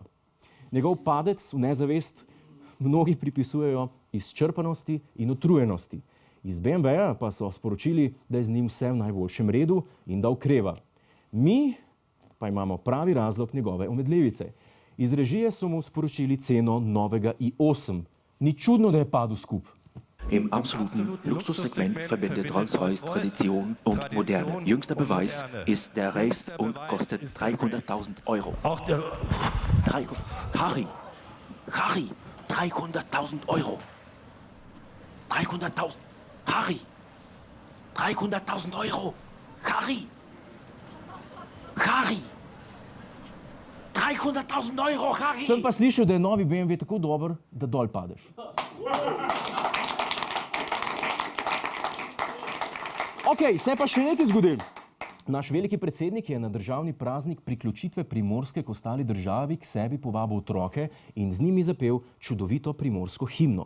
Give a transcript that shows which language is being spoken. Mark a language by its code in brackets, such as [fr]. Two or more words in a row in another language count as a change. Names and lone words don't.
[sl] Njegov padec v nezavest mnogi pripisujejo izčrpanosti in utrujenosti. Iz BMW-ja pa so sporočili, da je z njim vse v najboljšem redu in da okreva. Mi pa imamo pravi razlog njegove omedlevice. Iz režije so mu sporočili ceno novega i8. Ni čudno, da je padel skup. [de] Im absoluten Luxussegment verbindet Rolls-Royce Tradition und Moderne. Jüngster Beweis ist der Race und kostet 300.000 Euro. Harry, 300.000 Euro. 300.000. Harry, 300.000 Euro. Harry, 300.000 Euro, Harry. [sl] Sem pa slišal, da je novi BMW tako dober, da dol padeš. Okej, se pa še nekaj zgodilo. Naš veliki predsednik je na državni praznik priključitve Primorske k ostali državi k sebi povabil otroke in z njimi zapel čudovito primorsko himno.